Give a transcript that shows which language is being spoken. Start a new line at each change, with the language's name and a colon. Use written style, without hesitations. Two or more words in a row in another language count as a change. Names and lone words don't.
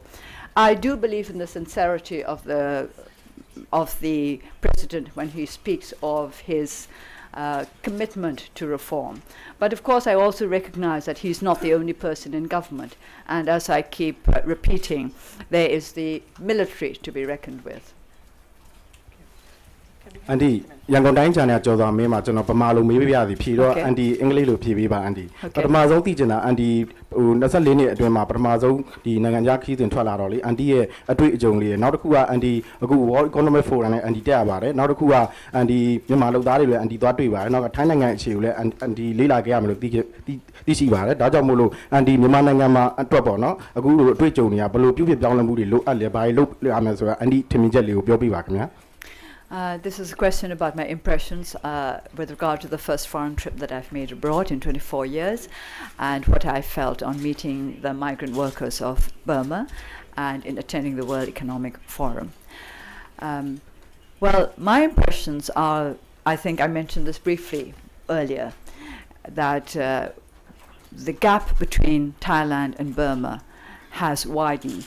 English: I do believe in the sincerity of the president when he speaks of his commitment to reform. But of course I also recognize that he's not the only person in government, and as I keep repeating, there is the military to be reckoned with.
Burmese: အန်တီရန်ကုန်တိုင်းချန်နယ်ကျော်စွာမင်းမှာကျွန်တော်ဗမာလိုမေးပြရသည်ဖြေတော့
English: Okay.
Burmese: အန်တီအင်္ဂလိပ်လိုဖြေပေးပါအန်တီ
English: Okay.
Burmese: ပထမဆုံးသိချင်တာအန်တီဟို24နှစ်အတွင်းမှာပထမဆုံးဒီနိုင်ငံခြားခရီးစဉ်ထွက်လာတော့လေအန်တီရဲ့အတွေ့အကြုံလေးနောက်တစ်ခုကအန်တီအခု World Economic Forum နဲ့အန်တီတက်ရပါတယ်နောက်တစ်ခုကအန်တီမြန်မာလူသားတွေလည်းအန်တီသွားတွေ့ပါတယ်နောက်ကထိုင်းနိုင်ငံအခြေကိုလည်းအန်တီလေးလာခဲ့ရမယ်လို့သိရှိပါတယ်ဒါကြောင့်မို့လို့အန်တီမြန်မာနိုင်ငံမှာအတွက်ပေါ့နော်အခုလိုအတွေ့အကြုံတွေကဘယ်လိုပြုပြင်ပြောင်းလဲမှုတွေလိုအပ်လဲဘာတွေလုပ်ရမယ်ဆိုတာအန်တီထင်မြင်ချက်လေးကိုပြောပြပါခင်ဗျာ
English: This is a question about my impressions with regard to the first foreign trip that I've made abroad in 24 years and what I felt on meeting the migrant workers of Burma and in attending the World Economic Forum. Well, my impressions are, I think I mentioned this briefly earlier, that the gap between Thailand and Burma has widened.